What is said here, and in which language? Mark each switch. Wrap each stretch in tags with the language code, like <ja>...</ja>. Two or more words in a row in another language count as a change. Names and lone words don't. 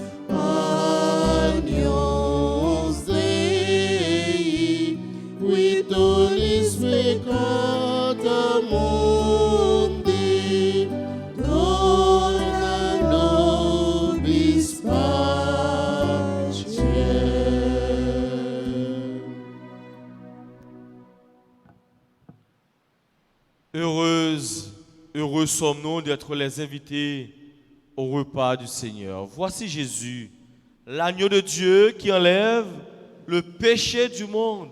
<la>Agnus Dei, qui tollis peccata mundi, dona nobis pacem.</la> <fr>Heureux sommes-nous d'être les invités au repas du Seigneur. Voici Jésus, l'agneau de Dieu qui enlève le péché du monde.</fr>